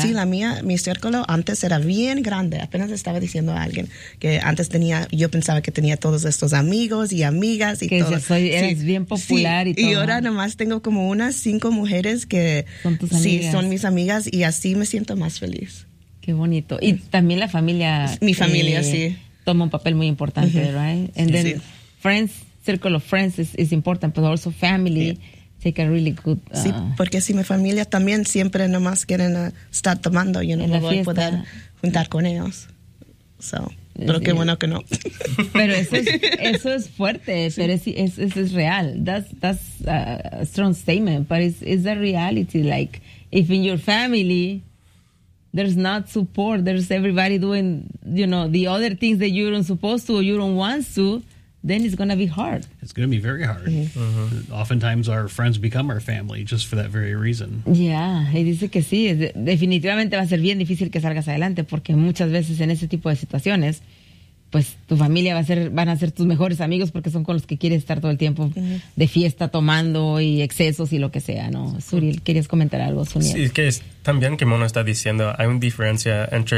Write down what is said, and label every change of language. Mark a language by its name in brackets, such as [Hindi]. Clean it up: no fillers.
[Spanish] Sí, mi círculo antes era bien grande. Apenas estaba diciendo a alguien que antes tenía, yo pensaba que tenía todos estos amigos y amigas y que todo. Que eres sí. bien popular sí. y todo. Y ahora nomás tengo como unas 5 mujeres que son tus amigas. Sí, son mis amigas y así me siento más feliz. Qué bonito. Y también la familia. Mi familia, sí. Toma un papel muy importante, uh-huh. [English] right? And then friends, circle of friends is important, but also family. Yeah. Take a really good... [Spanish] Sí, porque si mi familia también siempre nomás quieren estar tomando, yo no me voy a poder juntar con ellos. So, pero qué bueno que no. Pero eso es fuerte, sí. pero eso es real. [English] That's a strong statement, but it's a reality. Like, if in your family there's not support, there's everybody doing, you know, the other things that you don't supposed to or you don't want to, then it's going to be hard. It's going to be very hard. Mm-hmm. Uh-huh. Oftentimes our friends become our family just for that very reason. [Spanish] Yeah, y dice que sí. Definitivamente va a ser bien difícil que salgas adelante porque muchas veces en ese tipo de situaciones, pues tu familia van a ser tus mejores amigos porque son con los que quieres estar todo el tiempo uh-huh. de fiesta, tomando y excesos y lo que sea, ¿no? Suriel, ¿querías comentar algo, Suriel? Sí, es que también que Mona está diciendo, hay una diferencia entre